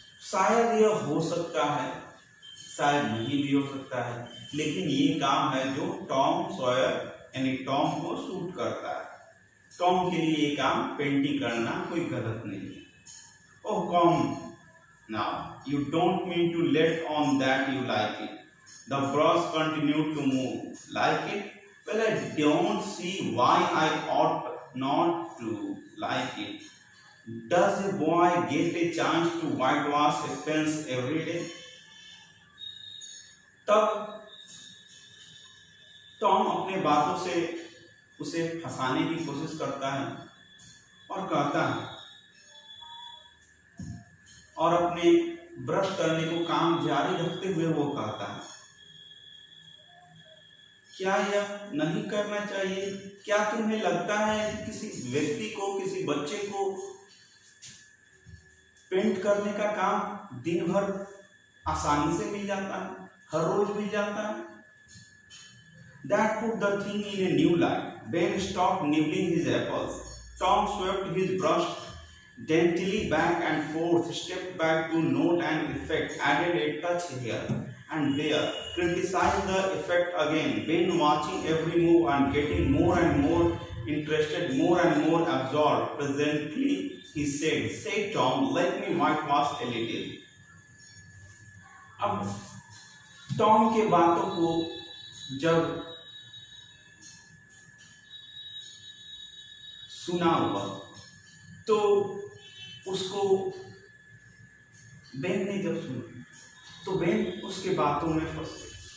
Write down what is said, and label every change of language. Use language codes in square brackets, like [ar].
[hi] शायद यह हो सकता है, शायद नहीं भी हो सकता है, लेकिन ये काम है जो टॉम सॉयर यानी टॉम को सूट करता है। टॉम के लिए ये काम पेंटिंग करना कोई गलत नहीं है। [en] Oh, come now, you don't mean to let on that you like it. The brush continued to move. Like it? Well, I don't see why I ought not to like it. Does a boy get a chance to whitewash a fence every day? [hi] तब Tom अपने बातों से उसे फंसाने की कोशिश करता है और कहता है, और अपने ब्रश करने को काम जारी रखते हुए वो कहता है, क्या यह नहीं करना चाहिए? क्या तुम्हें लगता है कि किसी व्यक्ति को, किसी बच्चे को पेंट करने का काम दिन भर आसानी से मिल जाता है, हर रोज मिल जाता है? [en] That put the thing in a new light. Ben stopped nibbling his apples. Tom swept his brush daintily back and forth, stepped back to note an effect, added a touch here and there, criticized the effect again. Ben watching every move and getting more and more interested, more and more absorbed. Presently he said, "Say Tom, let me whitewash a little." [hi] अब Tom के बातों को जब सुना हुआ तो उसको Ben ने जब सुना तो बेन उसके बातों में फंस गई।